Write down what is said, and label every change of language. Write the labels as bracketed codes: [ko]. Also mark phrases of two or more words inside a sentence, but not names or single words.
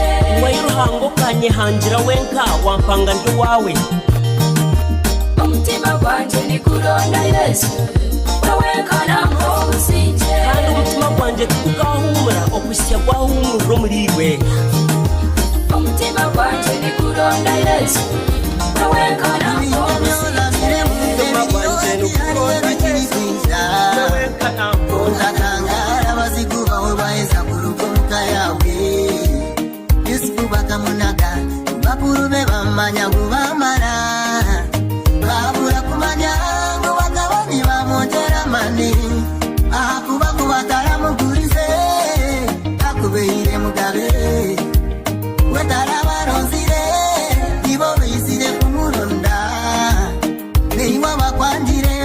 [nyn] we Ruhanga ukanyihangira wenka wampanga ndi wawe Omutima gwanje niguronda Yesu wawenkana mumusinje kandi umutima gwanje tukugahumura okwisya gwahumura omuriwe Omutima gwanje niguronda Yesu wawenkana mumusinje umutima gwanje nukuronda Yesu wenkana Kangara bazigubaho baheza kurugomuka yawe Yusufu bakamunaga bakuru be bamanya gubamara babura kumanya ngo bagabanye bamwongera mani akuba kubataramugurize akubeire mugabe wetarabarozire ibo bizire kumuronda niwa bakwandire